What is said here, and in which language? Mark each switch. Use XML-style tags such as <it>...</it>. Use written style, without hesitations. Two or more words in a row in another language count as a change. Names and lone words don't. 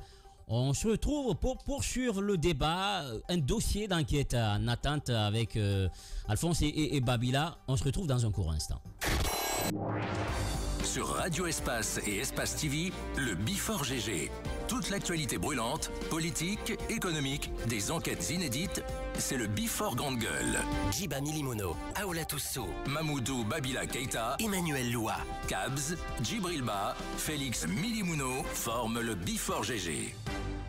<fr>On se retrouve pour poursuivre le débat, un dossier d'enquête en attente avec Alphonse et Babila. On se retrouve dans un court instant. Sur Radio Espace et Espace TV, le Before GG. Toute l'actualité brûlante, politique, économique, des enquêtes inédites, c'est le Before Grande Gueule. Djiba Milimono, Aoula Toussou, Mamoudou Babila Keïta, Emmanuel Loua, Kabz, Djibril Ba, Félix Milimouno forment le Before GG.</fr>